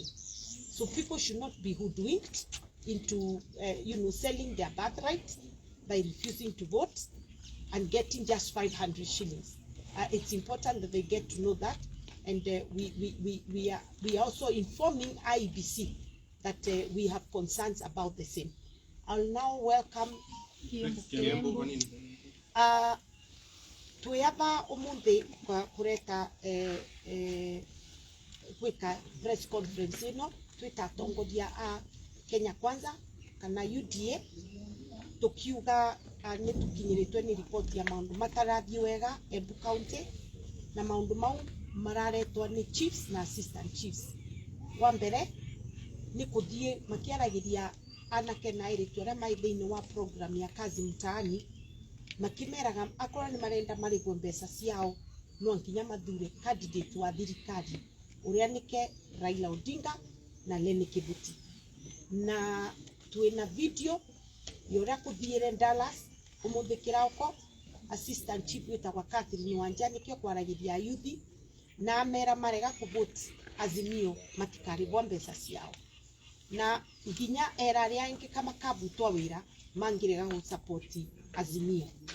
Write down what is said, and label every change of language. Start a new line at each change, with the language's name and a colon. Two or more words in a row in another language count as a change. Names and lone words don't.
English: So people should not be hoodwinked into selling their birthright by refusing to vote and getting just 500 shillings. It's important that they get to know that, and we are also informing IEBC that we have concerns about the same. I'll now welcome
Kikuyu: Tuyaba Omunde kureta kwika
English: press conference
Kikuyu: ino twita tongoria a Kenya Kwanza kana UDA tukiuga ni tukinyiritwe ni report ya maundu matarathie wega Embu County, na maundu mau mararetwa ni chiefs na
English: assistant chiefs.
Kikuyu: Wa mbere ni kuthie makiaragiria anake na airitu aria mai thiini wa program ya
Swahili: kazi mtaani,
Kikuyu: makimeraga akorwo ni marenda marigwo mbeca ciao no nginya mathure candidate wa thirikari uria nike Raila Odinga na Leni Kibuti. Na tuina video yora kuthiire Dallas umuthi kirauko
English: assistant chief
Kikuyu: witagwa Catherine Wanja nikio kwaragiria youth na amera marega kuvote Azimio matikaribwa mbeca ciao, na nginya era aria ingi kama kabutwa wira mangirega gu support Azimio.